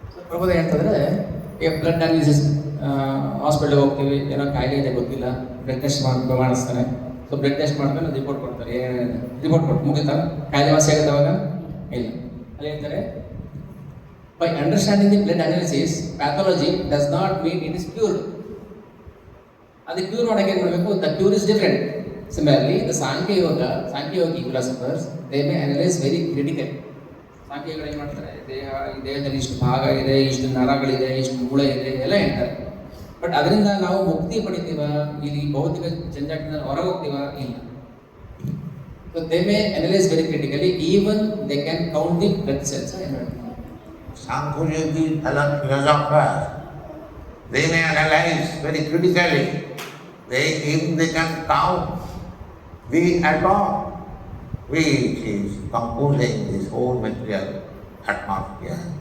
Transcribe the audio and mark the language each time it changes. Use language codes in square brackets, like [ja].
[kn] ಪ್ರಬೋಧ ಹೇಳ್ತಂದ್ರೆ, ಈಗ blood analysis ಹಾಸ್ಪಿಟಲ್ಗೆ ಹೋಗ್ತೀವಿ, ಏನೋ ಕಾಯಿಲೆ ಇದೆ ಗೊತ್ತಿಲ್ಲ, ಬ್ಲಡ್ ಟೆಸ್ಟ್ ಮಾಡಿಸ್ತಾರೆ. ಸೊ ಬ್ಲಡ್ ಟೆಸ್ಟ್ ಮಾಡ್ಕೊಂಡು ರಿಪೋರ್ಟ್ ಕೊಡ್ತಾರೆ, ರಿಪೋರ್ಟ್ ಕೊಟ್ಟು ಮುಗಿತಾ ಕಾಯಿಲೆ ವಾಸಿ ಆಗುತ್ತೆ ಅವಾಗ ಇಲ್ಲ. ಅಲ್ಲಿ ಹೇಳ್ತಾರೆ, [en] by understanding the blood analysis, pathology does not mean it is cured. [kn] ಅದು ಕ್ಯೂರ್ ಮಾಡೋಕ್ಕೆ ಏನು ಮಾಡಬೇಕು? [en] The cure is different. Similarly, the Sankhya Yogi philosophers, they may analyze very critically. [kn] ಸಾಂಖ್ಯಗಳು ಏನು ಮಾಡ್ತಾರೆ, ಈ ದೇಹದಲ್ಲಿ ಇಷ್ಟು ಭಾಗ ಇದೆ, ಇಷ್ಟು ನರಗಳಿದೆ, ಇಷ್ಟು ಮೂಳೆ ಇದೆ ಎಲ್ಲ ಹೇಳ್ತಾರೆ. ಬಟ್ ಅದರಿಂದ ನಾವು ಮುಕ್ತಿ ಪಡಿತೀವ, ಇಲ್ಲಿ ಭೌತಿಕ ಜಂಜಾಟದಿಂದ ಹೊರಗೆ ಹೋಗ್ತೀವ? ಇಲ್ಲ. [en] So they may analyse very critically, even they can count the blood cells. Sankhya Yogi philosophers, they may analyze very critically. They can count the atom which is composing this whole material atmosphere.